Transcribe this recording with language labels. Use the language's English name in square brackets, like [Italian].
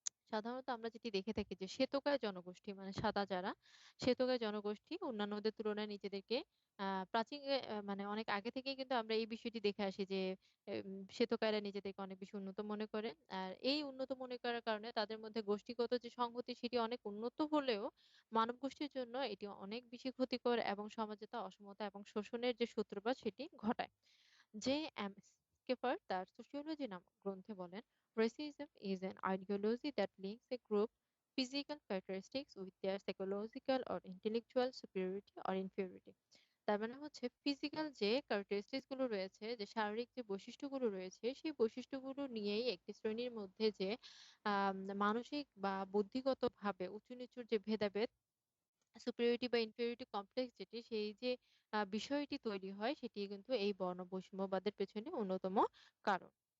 [Bangla] সাধারণত আমরা যেটি দেখে থাকি যে শ্বেতকায় জনগোষ্ঠী মানে সাদা যারা, শ্বেতকায় জনগোষ্ঠী অন্যান্যদের তুলনায় নিজেদেরকে প্রাচীন মানে অনেক আগে থেকেই কিন্তু আমরা এই বিষয়টি দেখে আসি যে শ্বেতকায়রা নিজেদেরকে অনেক বেশি উন্নত মনে করে। আর এই উন্নত মনে করার কারণে তাদের মধ্যে গোষ্ঠীগত যে সংহতি সেটি অনেক উন্নত হলেও মানব গোষ্ঠীর জন্য এটি অনেক বেশি ক্ষতিকর এবং সমাজে তা অসমতা এবং শোষণের যে সূত্রপাত সেটি ঘটায়। জে এম স্কেফার তার সোশিওলজি নামক গ্রন্থে বলেন, [English] racism is an ideology that links a group physical characteristics with their psychological or intellectual superiority or inferiority. [Bangla] তার মানে হচ্ছে ফিজিক্যাল যে ক্যারেক্টারিস্টিক্স গুলো রয়েছে, যে শারীরিক যে বৈশিষ্ট্যগুলো রয়েছে, সেই বৈশিষ্ট্যগুলো নিয়েই একটি শ্রেণীর মধ্যে যে মানসিক বা বুদ্ধিগত ভাবে উঁচু নিচুর যে ভেদাভেদ, সুপিরিয়রিটি বা ইনফিরিয়রিটি কমপ্লেক্স যেটি, সেই যে বিষয়টি তৈরি হয় সেটি কিন্তু এই বর্ণ বৈষম্যবাদের পেছনে অন্যতম কারণ।